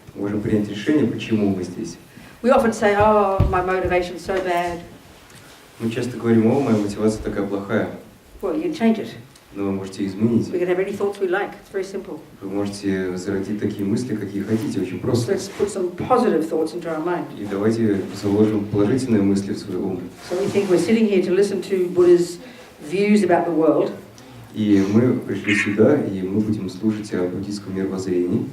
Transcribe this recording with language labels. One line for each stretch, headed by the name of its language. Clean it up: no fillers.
Russian: Можем принять решение, почему мы здесь.
English: We often say, oh, my motivation's so bad.
Russian: Мы часто говорим, о, моя мотивация такая плохая.
English: Well, you can change it.
Russian: Но вы можете изменить.
English: We can have any thoughts we like. It's very simple.
Russian: Вы можете зародить такие мысли, какие хотите, очень просто.
English: Let's put some positive thoughts into our mind.
Russian: И давайте заложим положительные мысли в свой ум.
English: So we think we're sitting here to listen to Buddha's views about the world.
Russian: И мы пришли сюда, и мы будем слушать о буддийском мировоззрении,